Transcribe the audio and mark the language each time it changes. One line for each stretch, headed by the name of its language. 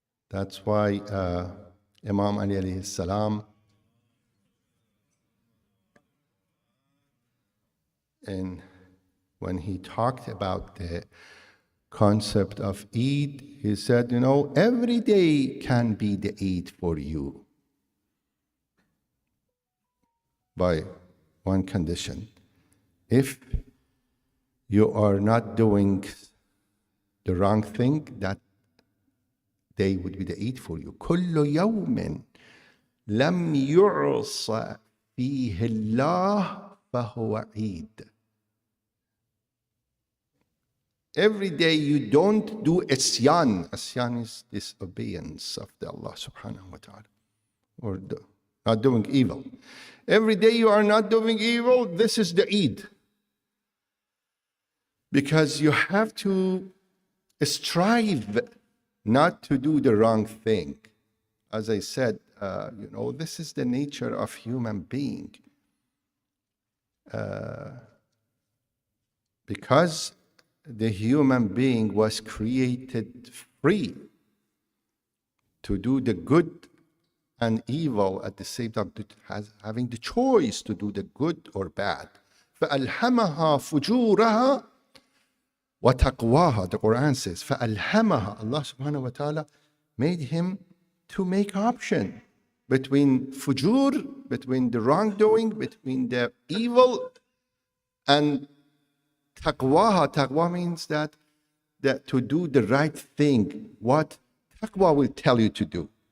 English: That's why Imam Ali alayhi salam, and when he talked about the concept of Eid, he said, every day can be the Eid for you, by one condition. If you are not doing the wrong thing, that day would be the Eid for you.
Arabic: كل يوم لم يعص فيه الله فهو عيد.
English: Every day you don't do isyan. Isyan is disobedience of the Allah subhanahu wa ta'ala, or not doing evil. Every day you are not doing evil, this is the Eid. Because you have to strive not to do the wrong thing. As I said, this is the nature of human being. Because the human being was created free to do the good and evil at the same time, having the choice to do the good or bad.
Arabic: فَأَلْهَمَهَا فُجُورَهَا وَتَقْوَاهَا.
English: The Quran says,
Arabic: فَأَلْهَمَهَا.
English: Allah subhanahu wa ta'ala made him to make option between fujur, between the wrongdoing, between the evil, and taqwaha. Taqwa means that to do the right thing, what taqwa will tell you to do.